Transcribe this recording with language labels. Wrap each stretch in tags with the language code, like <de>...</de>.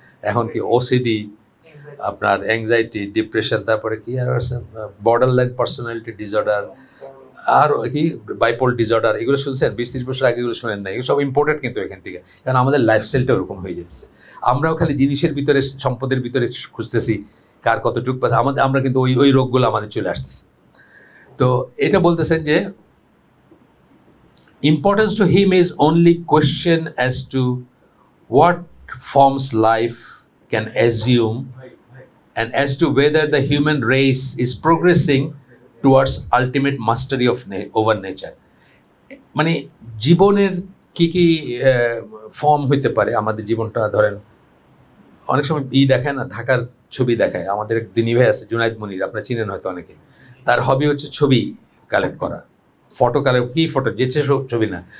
<bn>এখন কি ওসিডি, আপনার অ্যাংজাইটি, ডিপ্রেশন, তারপরে কি আর আছে বর্ডার লাইন পার্সোনালিটি ডিসঅর্ডার, আর কি বাইপোল ডিসঅর্ডার, এগুলো শুনছেন? 20-30 বছর আগে এগুলো শুনেন না। এগুলো সব ইম্পোর্টেন্ট কিন্তু এখান থেকে, কারণ আমাদের লাইফস্টাইলটা ওরকম হয়ে যাচ্ছে। আমরাও খালি জিনিসের ভিতরে, সম্পদের ভিতরে খুঁজতেছি কার কতটুকু পাচ্ছে, আমরা কিন্তু ওই ওই রোগগুলো আমাদের চলে আসতেছে। তো এটা বলতেছেন যে</bn> <en>importance to him is only question as to what forms life can assume and as to whether the human race is progressing towards ultimate mastery of over nature.</en> <bn>মানে জীবনের কি কি ফর্ম হইতে পারে, আমাদের জীবনটা ধরেন অনেক সময় দেখায় না, ঢাকার ছবি দেখায়। আমাদের এক দিনী ভাই আছে জুনাইদ মুনির, আপনারা চিনেন হয়তো অনেকে। তার হবি হচ্ছে ছবি কালেক্ট করা, ফটো কালেক্ট, কি ফটো, যেচে ছবি না।</bn>